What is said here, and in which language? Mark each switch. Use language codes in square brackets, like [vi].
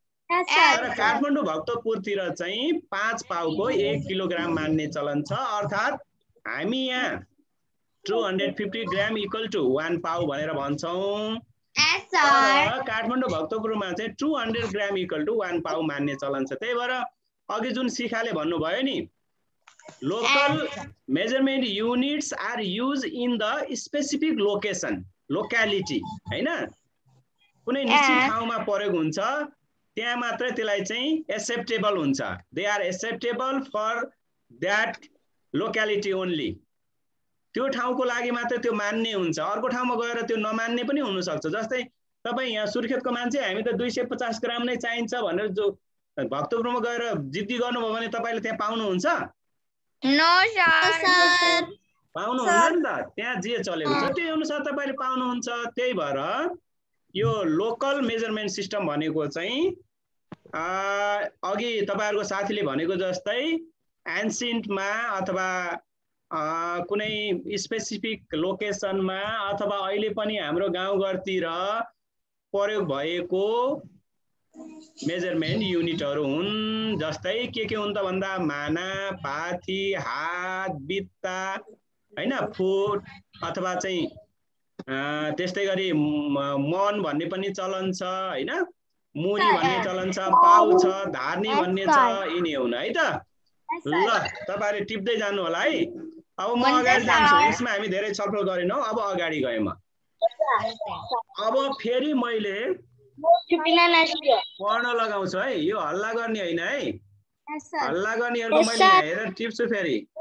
[ne] तर काठमाडौँ भक्तपुरतिर चाहिँ 5 पाउको 1 किलोग्राम मान्ने चलन छ। अर्थात् हामी यहाँ 250 ग्राम इक्वल टु 1 पाउ भनेर भन्छौँ। तर काठमाडौँ भक्तपुरमा चाहिँ 200 ग्राम इक्वल टु 1 पाउ मान्ने चलन छ। त्यही भएर अघि जुन शिखाले भन्नुभयो नि, [en] local measurement units are used in the specific location, locality हैन। [ne] कुनै निश्चित ठाउँमा प्रयोग हुन्छ त्यहाँ मात्र त्यसलाई चाहिँ acceptable हुन्छ। [en] They are acceptable for that locality only। [ne] त्यो ठाउँको लागि मात्र त्यो मान्ने हुन्छ। अर्को ठाउँमा गएर त्यो नमान्ने पनि हुन सक्छ। जस्तै तपाई यहाँ सुर्खेतको मान्छे हामी त 250 ग्राम नै चाहिन्छ भनेर जो भक्तपुरमा गएर जिद्दी गर्नुभयो भने तपाईले त्यहाँ पाउनुहुन्छ? [en] No sir. [ne] पाउनुहुन्न नि त। त्यहाँ जे चलेको छ त्यही अनुसार तपाईले पाउनुहुन्छ। त्यही भएर यो लोकल मेजरमेन्ट सिस्टम भनेको चाहिँ अघि तपाईहरुको साथीले भनेको जस्तै एन्सियन्टमा अथवा कुनै स्पेसिफिक लोकेसनमा अथवा अहिले पनि हाम्रो गाउँघरतिर प्रयोग भएको मेजरमेन्ट युनिटहरु हुन्। जस्तै के हुन् त भन्दा माना, पाथी, हात, बित्ता हैन, फुट अथवा चाहिँ त्यस्तै गरी मन भन्ने पनि चलन छ हैन, मुरी भन्ने चलन छ, पाउ छ, धार्नी भन्ने छ, यिनी हुन् है त। ल तपाईहरुले टिप्दै जानु होला है। अब म अगाडि जान्छु। यसमा हामी धेरै छलफल गरेनौ। अब अगाडि गए म। अब फेरि मैले पढ्न लगाउँछु है। यो हल्ला गर्ने हैन है। हल्ला गर्नेहरुको मैले हेरेर टिप्छु फेरि।